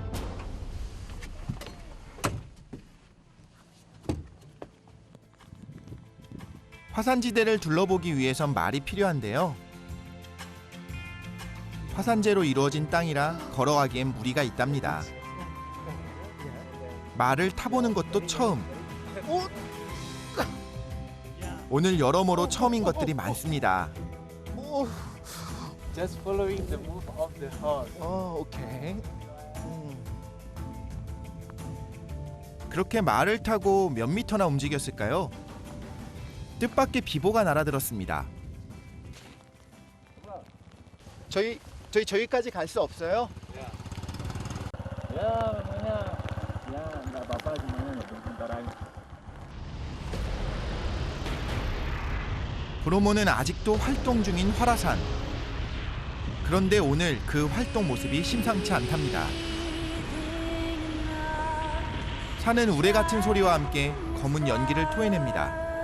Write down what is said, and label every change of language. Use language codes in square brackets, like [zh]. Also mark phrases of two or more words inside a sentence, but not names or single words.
[ko] 화산지대를 둘러보기 위해선 말이 필요한데요. 화산재로 이루어진 땅이라 걸어가기엔 무리가 있답니다. 말을 타보는 것도 처음. 오늘 여러모로 처음인 것들이 많습니다. [en] just following the move of the horse. [ko] 오케이. 그렇게 말을 타고 몇 미터나 움직였을까요? 뜻밖의 비보가 날아들었습니다. 저희까지 갈 수 없어요? [id] Ya, makanya ya nggak apa-apa gimana ya bentar aja. [ko] 브로모는 아직도 활동 중인 활화산. 그런데 오늘 그 활동 모습이 심상치 않답니다. 산은 우레 같은 소리와 함께 검은 연기를 토해냅니다.